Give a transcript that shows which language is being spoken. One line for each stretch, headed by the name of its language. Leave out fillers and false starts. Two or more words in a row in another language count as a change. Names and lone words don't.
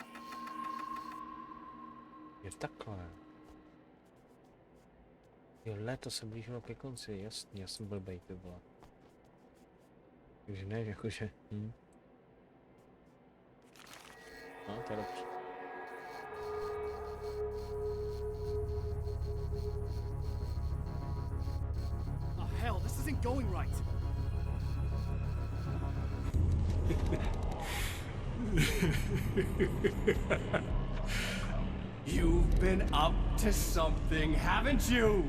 Czech: Je takhle. Jo, léto se blížilo ke konci, jasně, já jsem blbej, ty vole. Takže ne, jakože, No, to je dobře.
English: Oh, hell, this isn't going right. You've been up to something, haven't you?